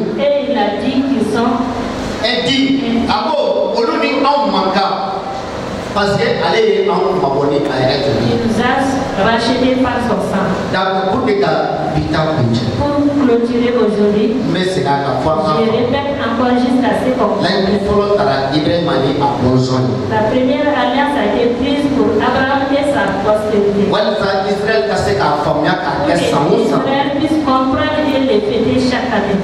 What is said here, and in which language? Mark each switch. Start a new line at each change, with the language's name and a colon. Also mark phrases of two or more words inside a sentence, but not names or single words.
French: et il a dit qu'ils sont Indignes.
Bambara: A ko olu ni anw man kan.
French: Parce que
Bambara: ale ye anw mabɔ ni a yɛrɛ joli ye.
French: il nous a rachetés par son sang. Donc pour que
Bambara: ka bi ta kuncɛ.
French: Pour clôturer clôturer aujourd'hui. Mais c'est la fois. Je répète encore jusqu'à ce qu'on. La première alliance a été prise pour Abraham et sa postérité. Israël puisse comprendre et les fêter chaque année.